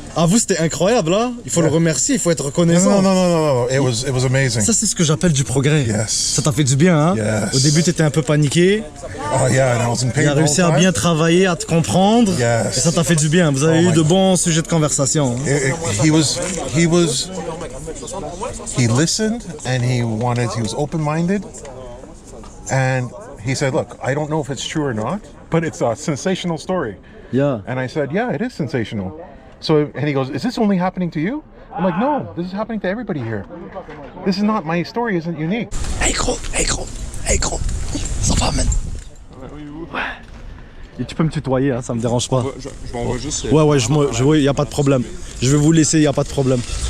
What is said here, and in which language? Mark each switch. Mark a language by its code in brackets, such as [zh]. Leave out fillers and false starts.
[fr] Ah, vous, c'était incroyable, hein? Il faut le remercier, il faut être reconnaissant. [en] No. It was amazing. [fr] Ça, c'est ce que j'appelle du progrès. [en] Yes. [fr] Ça t'a fait du bien, hein? [en] Yes. [fr] Au début, t'étais un peu paniqué. [en] Oh yeah, and I was in pain. [fr] Il a réussi à bien travailler, à te comprendre. [en] Yes. [fr] Et ça t'a fait du bien. Vous avez eu de bons sujets de conversation. [en] He listened and he was open-minded. And he said, look, I don't know if it's true or not, but it's a sensational story. Yeah. And I said, yeah, it is sensational. And he goes, is this only happening to you? I'm like, no, this is happening to everybody here. This is not, my story isn't unique. [fr] Hey gros. Ça va, man. Ouais. Et tu peux me tutoyer, hein, ça me dérange pas. Je m'en vais juste... Ouais, y a pas de problème. Je vais vous laisser, y a pas de problème.